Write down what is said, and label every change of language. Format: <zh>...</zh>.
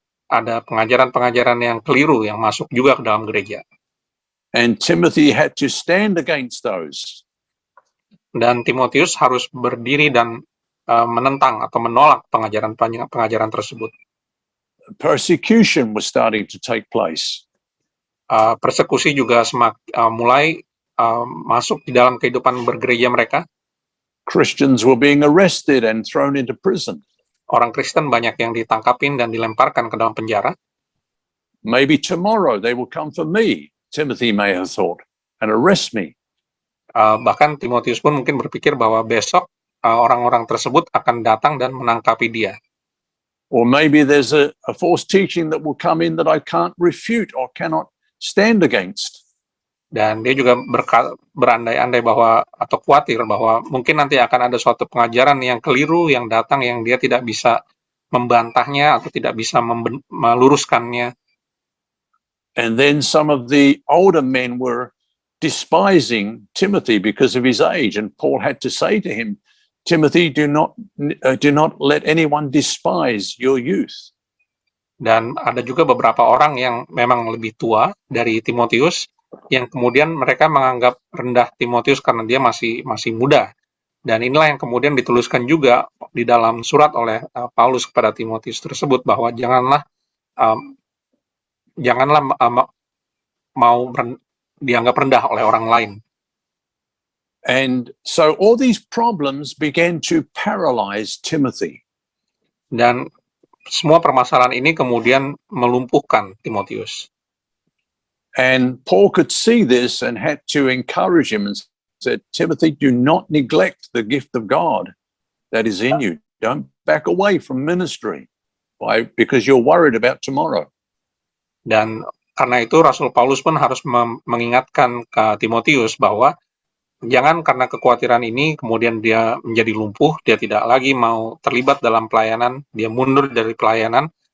<id>Ada pengajaran-pengajaran yang keliru yang masuk juga ke dalam gereja.</id> <en>And Timothy had to stand against those.</en> <id>Dan Timotius harus berdiri dan menentang atau menolak pengajaran tersebut.</id> <en>Persecution was starting to take place.</en> <id>Persekusi juga mulai masuk di dalam kehidupan bergereja mereka.</id> <en>Christians were being arrested and thrown into prison.</en> <id>Orang Kristen banyak yang ditangkapin dan dilemparkan ke dalam penjara.</id> <en>Maybe tomorrow they will come for me, Timothy may have thought, and arrest me.</en> <id>Bahkan Timotius pun mungkin berpikir bahwa besok orang-orang tersebut akan datang dan menangkapi dia.</id> <en>Or maybe there's a false teaching that will come in that I can't refute or cannot stand against.</en> <id>Dan dia juga berandai-andai bahwa atau khawatir bahwa mungkin nanti akan ada suatu pengajaran yang keliru yang datang yang dia tidak bisa membantahnya atau tidak bisa meluruskannya.</id> <en>And then some of the older men were despising Timothy because of his age, and Paul had to say to him, Timothy, do not let anyone despise your youth.</en> <id>Dan ada juga beberapa orang yang memang lebih tua dari Timotius yang kemudian mereka menganggap rendah Timotius karena dia masih muda. Dan inilah yang kemudian dituliskan juga di dalam surat oleh Paulus kepada Timotius tersebut bahwa janganlah mau dianggap rendah oleh orang lain.</id> <en>And so all these problems began to paralyze Timothy.</en> <id>Dan semua permasalahan ini kemudian melumpuhkan Timotius.</id> <en>And Paul could see this and had to encourage him and said, Timothy, do not neglect the gift of God that is in you. Don't back away from ministry because you're worried about tomorrow.</en> <id>Dan karena itu Rasul Paulus pun harus mengingatkan ke Timotius bahwa jangan karena kekhawatiran ini kemudian dia menjadi lumpuh, dia tidak lagi mau terlibat dalam pelayanan, dia mundur dari pelayanan.</id>